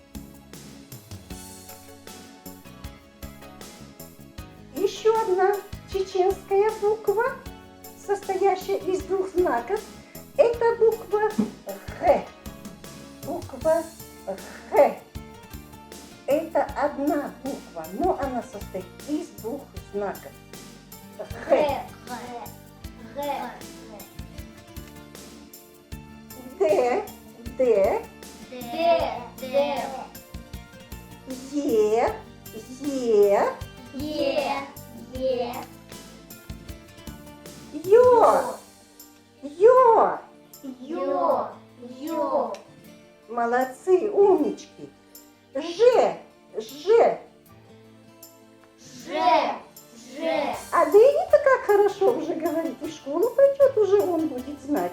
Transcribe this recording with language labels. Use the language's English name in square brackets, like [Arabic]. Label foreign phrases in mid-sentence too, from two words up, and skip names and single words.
[Russian] Еще одна чеченская буква, состоящая из двух знаков. Это буква Х. Буква Х. Это одна буква, но она состоит из двух знаков. Х. Г. Д. Д. Д. Д. Е. Е. Е. Е. Ё. Ё. Ё. Ё. Молодцы, умнички. Ж. Ж. Ж. Ж. А Дени-то как хорошо уже говорит, и в школу пойдет, уже он будет знать.